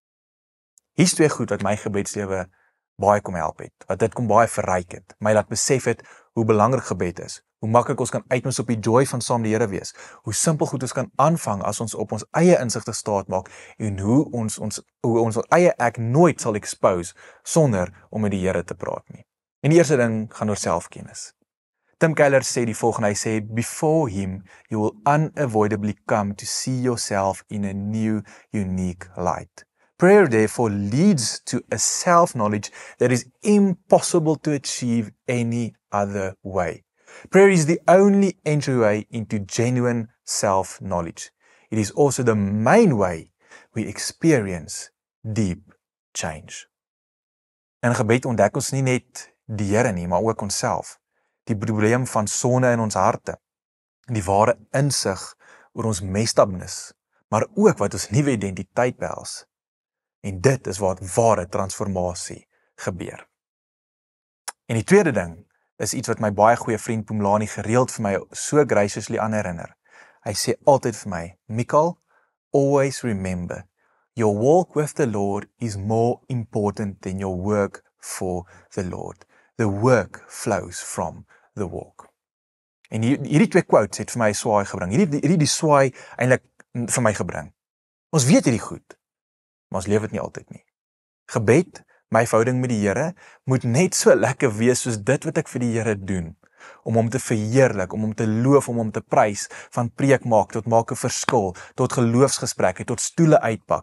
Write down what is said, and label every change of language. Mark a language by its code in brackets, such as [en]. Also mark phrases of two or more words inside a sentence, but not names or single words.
[af] Hier's 2 goed wat my gebedslewe baie kom help het, wat dit kom baie verryk het, my laat besef het hoe belangrik gebed is, hoe maklik ons kan uitmis op die joy van saam die Here wees, hoe simpel goed ons kan aanvang as ons op ons eie insigte staat maak en hoe ons eie ek nooit sal expose sonder om met die Here te praat nie. En die eerste ding gaan oor selfkennis. Tim Keller sê die volgende, hy sê, [en] before him, you will unavoidably come to see yourself in a new, unique light. Prayer therefore leads to a self-knowledge that is impossible to achieve any other way. Prayer is the only entryway into genuine self-knowledge. It is also the main way we experience deep change. [af] In gebed ontdek ons nie net die Here nie, maar ook onsself. Die probleem van sonde in ons harte, die ware insig oor ons [en] messed upness, [af] maar ook wat ons nuwe identiteit behels. En dit is waar ware transformasie gebeur. En die tweede ding is iets wat my baie goeie vriend Pumlani gereeld vir my so graciously aan herinner. Hy sê altyd vir my, Michael, [en] always remember, your walk with the Lord is more important than your work for the Lord. The work flows from the walk. [af] En hierdie twee quotes het vir my swaai gebring. Hierdie die swaai eintlik vir my gebring. Ons weet hierdie goed, maar ons leef dit nie altyd nie. Gebed, my verhouding met die Here, moet net so lekker wees soos dit wat ek vir die Here doen. Om hom te verheerlik, om hom te loof, om hom te prys, van preek maak tot maak 'n verskil, tot geloofsgesprekke, tot stoele uitpak.